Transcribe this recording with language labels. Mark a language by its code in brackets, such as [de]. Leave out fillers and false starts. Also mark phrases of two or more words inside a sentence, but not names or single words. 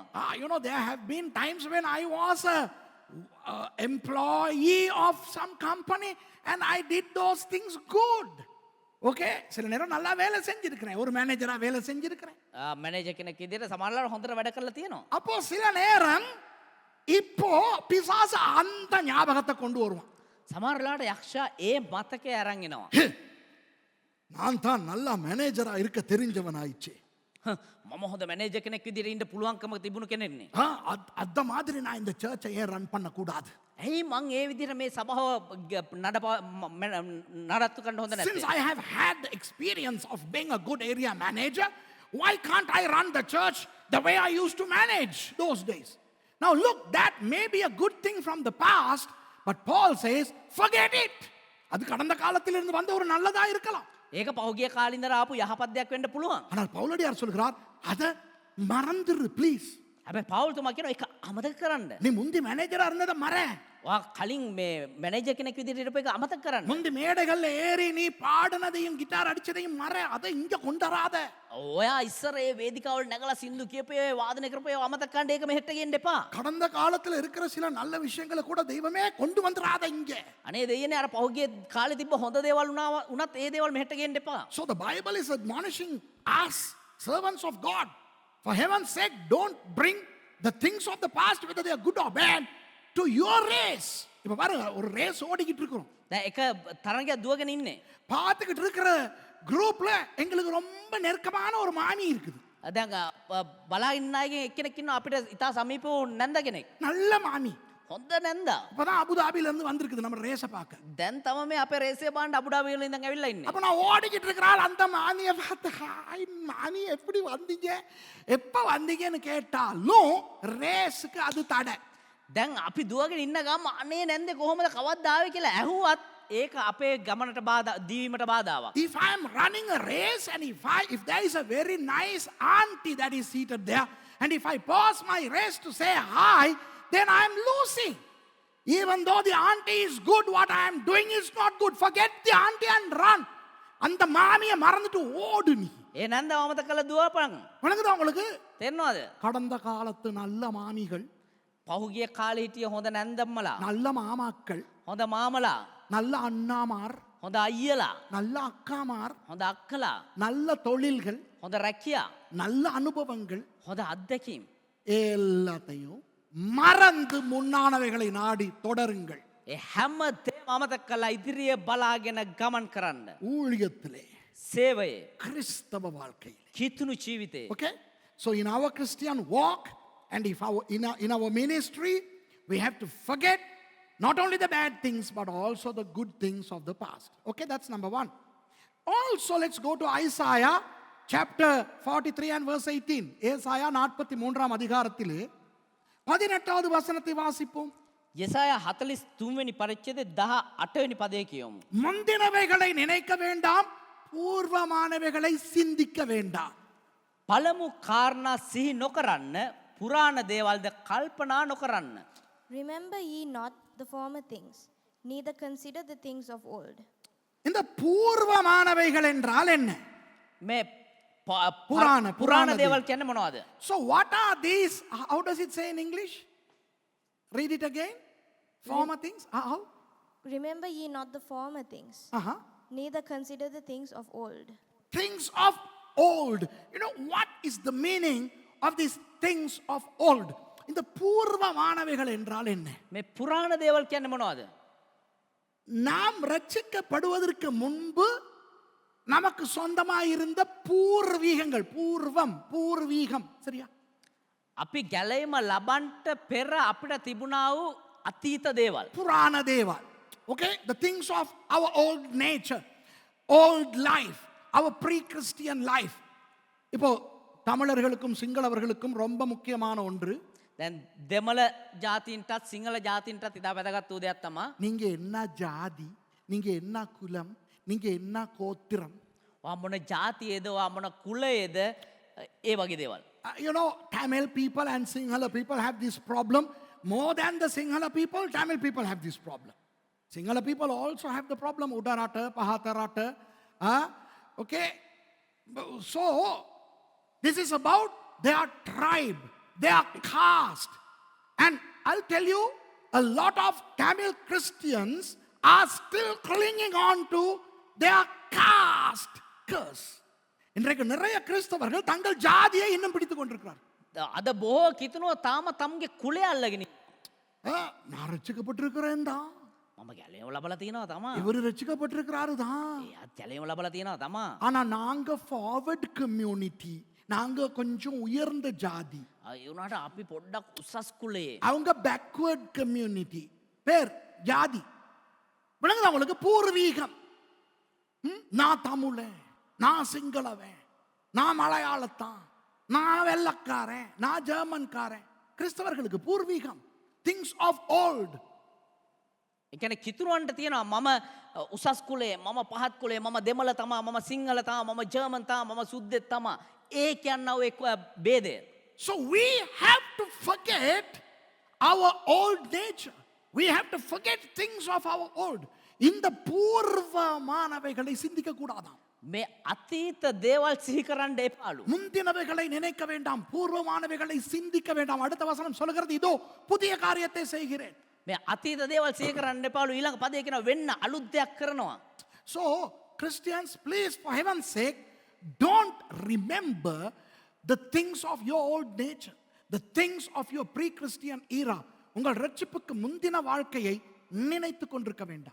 [en] You know, there have been times when I was a employee of some company and I did those things good. [ta] ஓகே சில நேரம் நல்லா வேலை செஞ்சிருக்கிறேன் ஒரு மேனேஜரா வேலை செஞ்சிருக்கிறேன் [si] මැනේජර් කෙනෙක් විදිහට සමහරවල් හොඳට වැඩ කරලා තියෙනවා. [ta] அப்போ சில நேரம் இப்போ பிசாசு அந்த ஞாபகத்தை கொண்டு வருவான் [si] සමහරලාට යක්ෂයා ඒ මතකය අරන් එනවා. [ta] நான் தான் நல்லா மேனேஜரா இருக்க தெரிஞ்சவன் ஆயிடுச்சு [si] මම හොඳ මැනේජර් කෙනෙක් විදිහට ඉන්න පුළුවන්කම තිබුණු කෙනෙක්නේ. [ta] அந்த மாதிரி நான் இந்த சர்ச்சை ஏன் ரன் பண்ண கூடாது [si] ඇයි මං ඒ විදිහට මේ සභාව නඩත්තු කරන්න හොඳ [en] since [si] නැත්තේ? [en] I have had the experience of being a good area manager why can't I run the church the way I used to manage those days now look that may be a good thing from the past but Paul says forget it [ta] அது கடந்த காலத்திலிருந்து வந்த ஒரு நல்லதா இருக்கலாம் [si] ඒක පහුගිය කාලේ ඉඳලා ආපු යහපත් දෙයක් වෙන්න පුළුවන්. [ta] ஆனால் பவுலடியார் சொல்கிறார் அத மறந்துரு ப்ளீஸ் [si] හැබැයි පවුල්තුමා කියනවා ඒක අමතක කරන්න. [ta] நீ முந்தி மேனேஜரா இருந்தத மற [si] ඔයා කලින් මේ මැනේජර් කෙනෙක් විදිහට ඉරපු එක අමතක කරන්න. [ta] முந்தி மேடைகள்ல ஏறி நீ பாடினதையும் கிட்டார் அடிச்சதையும் மற அதை இங்க கொண்டராத [si] ඔයා ඉස්සර ඒ වේදිකාවල නැගලා සින්දු කියපේ වාදනය කරපේ අමතක කරන්න ඒක මෙහෙට ගෙන්න එපා. [ta] கடந்த காலத்துல இருக்கிற சில நல்ல விஷயங்களை கூட தெய்வமே கொண்டு வந்துராத இங்க [si] අනේ දෙයනේ අර පහුගිය කාලේ තිබ්බ හොඳ දේවල් උනත් ඒ දේවල් මෙහෙට ගෙන්න එපා. [en] So the Bible is admonishing us, servants of God, for heaven's sake, don't bring the things of the past, whether they are good or bad, to your race. [ta] இப்ப பாருங்க ஒரு ரேஸ் ஓடிக்கிட்டு இருக்கிறோம் [si] දැන් එක තරඟයක් දුවගෙන ඉන්නේ. [ta] பார்த்துக்கிட்டு இருக்கிற குரூப்ல எங்களுக்கு ரொம்ப நெருக்கமான ஒரு மாமி இருக்குது [si] දැන් බලා ඉන්න අයගෙන් එක්කෙනෙක් ඉන්නවා අපිට ඉතා සමීප වූ නැන්ද කෙනෙක්. [ta] நல்ல மாமி [si] හොඳ නැන්දා. [ta] இப்பதான் அபுதாபில இருந்து வந்திருக்குது நம்ம ரேஸ பார்க்க [si] දැන් තම මේ අපේ රේසේ බාන්න අබුඩාබි වල ඉඳන් ඇවිල්ලා ඉන්නේ. [ta] அப்ப நான் ஓடிக்கிட்டு இருக்கிறாள் அந்த மாமியை பார்த்து ஹாய் மாமி எப்படி வந்தீங்க எப்ப வந்தீங்கன்னு கேட்டாலும் ரேஸுக்கு அது தடை [si] දැන් අපි දුවගෙන ඉන්න ගම අනේ නැන්දේ කොහොමද කවද්ද ආවේ කියලා ඇහුවත් ඒක අපේ ගමනට බාධා දීවීමට බාධාවක්. [en] If I am running a race and if there is a very nice auntie that is seated there and if I pause my race to say hi then I am losing even though the auntie is good what I am doing is not good forget the auntie and run [ta] அந்த மாமியை மறந்துட்டு ஓடு நீ [si] ඒ නැන්දව අමතක කරලා දුවපන්. [ta] வணங்குதா உங்களுக்கு [si] තේරෙනවද? [ta] கடந்த காலத்து நல்ல மாமிகள் [si] පහුගිය කාලේ හිටිය හොඳ නැන්දම්මලා, [ta] நல்ல மாமாக்கள் [si] හොඳ මාමලා, [ta] நல்ல அண்ணாமார் [si] හොඳ අයියලා, [ta] நல்ல அக்காமார் [si] හොඳ අක්කලා, [ta] நல்ல தொழில்கள் [si] හොඳ රැකියා, [ta] நல்ல அனுபவங்கள் [si] හොඳ අත්දැකීම් [ta] எல்லாத்தையும் மறந்து முன்னானவைகளை நாடி தொடருங்கள் [si] ඒ හැම දේම අමතක කරලා ඉදිරිය බලාගෙන ගමන් කරන්න. [ta] ஊழியத்திலே [si] සේවයේ [ta] கிறிஸ்தவ வாழ்க்கையில் [si] කිතුණු ජීවිතේ. [en] okay so in our Christian walk and if in our ministry we have to forget not only the bad things but also the good things of the past okay that's number 1 also let's go to Isaiah chapter 43 and verse 18 [ta] ஏசாயா 43ஆம் அதிகாரத்திலே 18வது வசனத்தை வாசிப்போம் [si] යසායා 43 වෙනි පරිච්ඡේදයේ 18 වෙනි පදයේ කියමු. [ta] முந்தினவைகளை நினைக்க வேண்டாம் பூர்வமானவைகளை சிந்திக்க வேண்டாம் [si] පළමු කාරණා සිහි නොකරන්න, පුරාණ දේවල්ද කල්පනා නොකරන්න. [en] Remember ye not the former things, neither consider the things of old. [ta] இந்த பூர்வமானவைகள் என்றால் என்ன [si] මේ පුරාණ පුරාණ දේවල් කියන්නේ මොනවද? [en] so what are these how does it say in English read it again former things how Remember ye not the former things, neither consider the things of old. things of old you know what is the meaning of these things of old [ta] இந்த பூர்வமானவைகள் என்றால் என்ன [si] මේ පුරාණ දේවල් කියන්නේ මොනවද? [ta] நாம் ரட்சிக்கப்படுவதற்கு முன்பு நமக்கு சொந்தமாக இருந்த பூர்வீகங்கள் பூர்வீகம் சரியா [si] අපි ගැලීම ලබන්ට පෙර අපිට තිබුණා වූ අතීත දේවල්. පුරාණ දේවල් [en] okay the things of our old nature old life our pre-Christian life [ta] இப்போ தமிழர்களுக்கும் சிங்களவர்களுக்கும் ரொம்ப முக்கியமான ஒன்று [si] දැන් දෙමළ ජාතීන්ටත් සිංහල ජාතීන්ටත් ඉතා වැදගත් වූ දෙයක් තමයි [ta] நீங்க என்ன ஜாதி நீங்க என்ன குலம் நீங்க என்ன கோத்திரம் [si] වා මොන ජාතියේද වා මොන කුලයේද ඒ වගේ දේවල්. [en] you know Tamil people and Sinhala people have this problem more than the Sinhala people Tamil people have this problem Sinhala people also have the problem [si] උඩරට පහතරට [en] okay so this is about their tribe their caste and I'll tell you a lot of Tamil Christians are still clinging on to their caste past curse. [ta] இன்றைக்கு நிறைய கிறிஸ்தவர்கள் தங்கள் ஜாதியை இன்னும் பிடித்துக் கொண்டிருக்கிறார். [si] අද බොහෝ කිතුනුව තාම තමුගේ කුලේ අල්ලගෙන [ta] நான் ரட்சிக்கப்பட்டிருக்கிறேன் தான், [si] මම ගැලේම ලබලා තියෙනවා තමා. [ta] இவரு ரட்சிக்கப்பட்டிருக்கிறாரு தான். [si] එයාත් ගැලේම ලබලා තියෙනවා තමා. [ta] ஆனா நாங்க [en] forward community, [ta] நாங்க கொஞ்சம் உயர்ந்த ஜாதி, [si] ඒ වුණාට අපි පොඩ්ඩක් උසස් කුලේ. [ta] அவங்க [en] backward community. [ta] பேர் ஜாதி விளங்குதா உங்களுக்கு? பூர்வீகம். நான் தமிழன், நான் சிங்களவன், நான் மலையாளத்தான், நான் வெள்ளக்காரன், நான் ஜெர்மன்காரன். கிறிஸ்தவர்களுக்கு பூர்வீகம், [en] things of old. [si] ඒ කියන්නේ කිතුරුවන්ට තියෙනවා මම උසස් කුලේ, මම පහත් කුලේ, මම දෙමළ තමා, මම සිංහල තමා, මම ජර්මන් තමා, මම සුද්දෙක් තමා. ඒ කියන්නව එක් ભેදය. [en] So we have to forget our old nature. We have to forget things of our old. [ta] இந்த பூர்வமானவைகளை சிந்திக்க கூடாதாம். [si] මේ අතීත දේවල් සිහි කරන්න එපාලු. [ta] முந்தினவைகளை நினைக்க வேண்டாம், பூர்வமானவைகளை சிந்திக்க வேண்டாம். அடுத்த வசனம் சொல்கிறது, இதோ புதிய காரியத்தை செய்கிறேன். [si] මේ අතීත දේවල් සිහි කරන්න එපාලු. ඊළඟ පදේ කියනවා වෙන්න අලුත් දෙයක් කරනවා. [en] So Christians, please, for heaven's sake, don't remember the things of your old nature, the things of your pre-Christian era. [ta] உங்கள் ரட்சிப்புக்கு முந்தின வாழ்க்கையை நினைத்து கொண்டிருக்க வேண்டாம்.